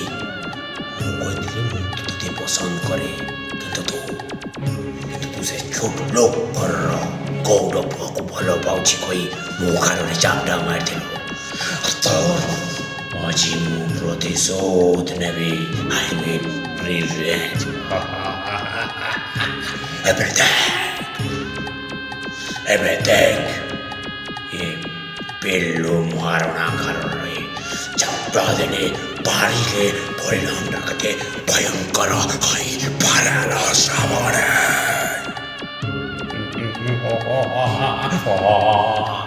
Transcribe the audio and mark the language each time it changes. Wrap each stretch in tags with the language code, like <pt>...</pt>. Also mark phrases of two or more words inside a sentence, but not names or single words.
<or>ମୁଁ କହିଥିଲି ମୁଁ ତତେ ପସନ୍ଦ କରେ, କିନ୍ତୁ ତୁ ସେ ଛୋଟ ଲୋକର ଗୌଡ଼ ପୁଅକୁ ଭଲ ପାଉଛି କହି ମୋ ଗାଲରେ ଚାପୁଡ଼ା ମାରିଦେଲୁ। ତ ଆଜି ମୁଁ ପ୍ରତିଶୋଧ ନେବି।</or> <en>I mean revenge.</en> <or>ଏବେ ଦେଖ ଏ ପିଲ୍ଲୁ ମହାରଣା କାରଣରେ ଚାପୁଡ଼ା ଦେଲେ ବାହାରିଲେ ପରିଣାମଟା କେତେ ଭୟଙ୍କର ହୋଇପାରେଲ ଶ୍ରାବଣୀ।</or>